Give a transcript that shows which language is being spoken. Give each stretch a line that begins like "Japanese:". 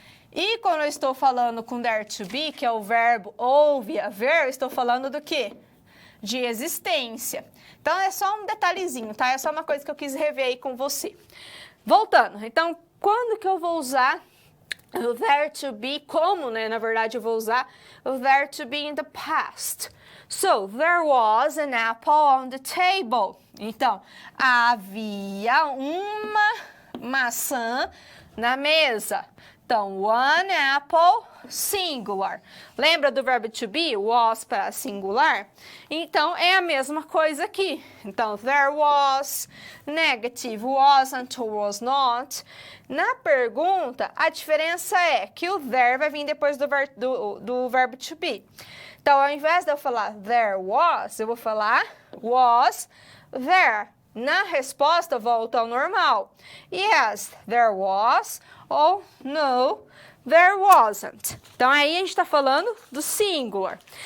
Portuguese: E quando eu estou falando com there to be, que é o verbo houve, haver, eu estou falando do quê? De existência. Então, é só um detalhezinho, tá? É só uma coisa que eu quis rever aí com você. Voltando, então, quando que eu vou usar o there to be, como, né? Na verdade, eu vou usar o there to be
English: in the past. So, there was an apple on the table.
Portuguese: Então, havia uma maçã na mesa. Então,
English: one apple,
Portuguese: singular. Lembra do verbo to be? Was para singular? Então, é a mesma coisa aqui. Então,
English: there was, negative, wasn't or was not.
Portuguese: Na pergunta, a diferença é que o there vai vir depois do verbo to be. Então, ao invés de eu falar
English: there was,
Portuguese: eu vou falar
English: was there.
Portuguese: Na resposta, volta ao normal.
English: Yes, there was,
Portuguese: ou
English: no, there wasn't.
Portuguese: Então, aí a gente está falando do singular.